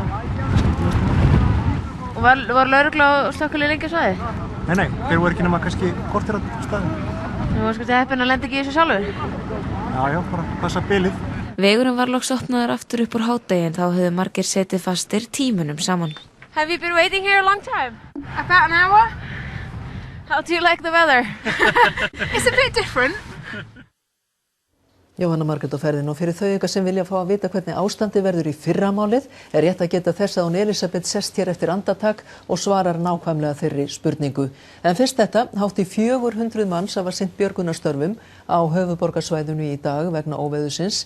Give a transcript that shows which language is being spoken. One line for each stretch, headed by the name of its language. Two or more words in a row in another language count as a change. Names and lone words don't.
Icelandic: Og var lögregla og slökkvilið lengi á svæði? Nei, þeir voru ekki nema kannski kortir á staðinn. Þú varst kannski heppinn að lenda ekki í þessu sjálfur? Já, bara passa bilið. Vegurinn var loks opnaður aftur upp úr hádegi en þá höfðu margir setið fastir tímunum saman.
English: Have you been waiting here a long time? About an hour. How do you like the weather? It's a bit different.
Icelandic: Jóhanna Margrét á ferðinni og fyrir þau ykkar sem vilja fá að vita hvernig ástandi verður í fyrramálið er rétt að geta þess að hún Elísabet sest hér eftir andartak og svarar nákvæmlega þeirri spurningu. En fyrst þetta, hátt í 400 manns hafa sinnt björgunarstörfum á höfuðborgarsvæðinu í dag vegna óveðursins.